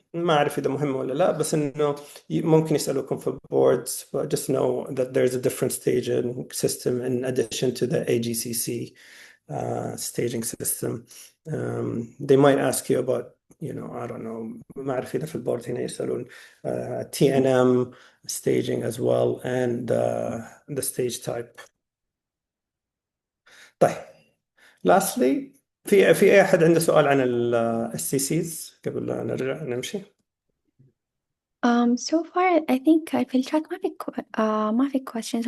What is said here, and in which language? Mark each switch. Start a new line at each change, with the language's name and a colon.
Arabic: ما أعرف إذا مهمة ولا لا، بس إنه ممكن يسألوكم في
English: boards, but just know that there's a different staging system in addition to the AGCC staging system. They might ask you about, I don't know,
Arabic: ما أعرف إذا في البورد هنا يسألون
English: TNM staging as well and the stage type.
Arabic: طيب lastly في أي أحد عنده سؤال عن ال SCCs قبل لا نرجع نمشي؟
English: So far I think
Arabic: في الشات ما في
English: questions.